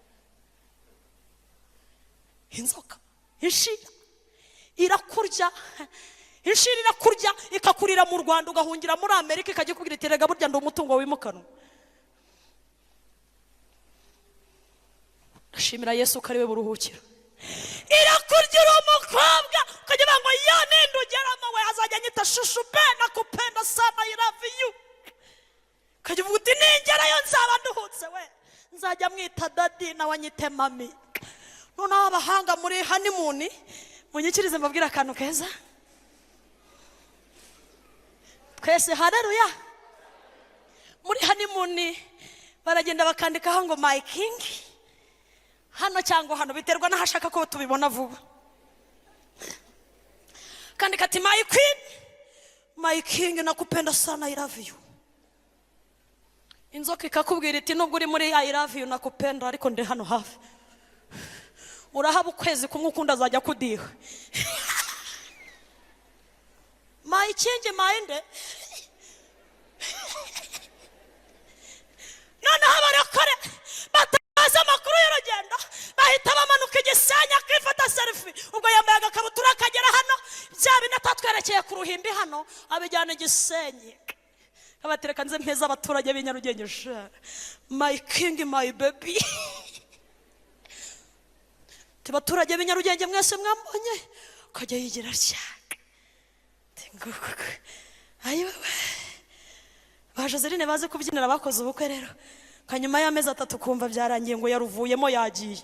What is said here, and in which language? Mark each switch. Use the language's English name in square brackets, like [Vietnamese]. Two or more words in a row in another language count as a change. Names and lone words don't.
[Kinyarwanda] Inzoka inshira irakurya, inshira irakurya ikakurira mu Rwanda, ugahungira muri Amerika, ikajya kubwira iti rega burya ndi umutungo wimukanwa. Ashimira Yesu ko ari we buruhukiro. Irakurya uri umukobwa ukajya bango ya ninde ugeramo we azajya nyita shushu pe [Swahili] nakupenda sana [English] I love you, [Kinyarwanda] kajya uvuga uti ningerayo nzaba nduhutse we, nzajya mwita dadi nawe anyite mami. Noneho abahanga muri honeymoon munyikirize mbabwira akantu keza. Twese haleluya. Muri honeymoon baragenda bakandikaho ngo [English] my king [Kinyarwanda] hano cyangwa hano, biterwa n'ahashaka ko tubibona vuba. Kandika ati [English] my queen, my king, [Swahili] nakupenda sana, [English] I love you. [Kinyarwanda] Inzoka ikakubwira iti nubwo uri muri [English] I love you [Kinyarwanda] nakupenda ariko ndi hano hafi, urahaba ukwezi kumwe ukunda azajya kudiha. [English] My king mind. [Kinyarwanda] Noneho abarokore batazi amakuru y'urugendo bahita bamanuka igisenya akifata selfie, ubwo yambaye agakabutura akagera hano, bya bine atatwerekeye ku ruhimbi hano abijyana igisenyi, abatereka nze mpeza abaturage b'i Nyarugenge. [English] My king, my baby. [Kinyarwanda] Abaturage b'i Nyarugenge mwese mwambonye, akajya yigira cyaka ayiwe ba Joseline baze kubyinira bakoze ubukwe rero, kanyuma y'amezi 3 kumva byarangiye ngo yaruvuyemo yagiye.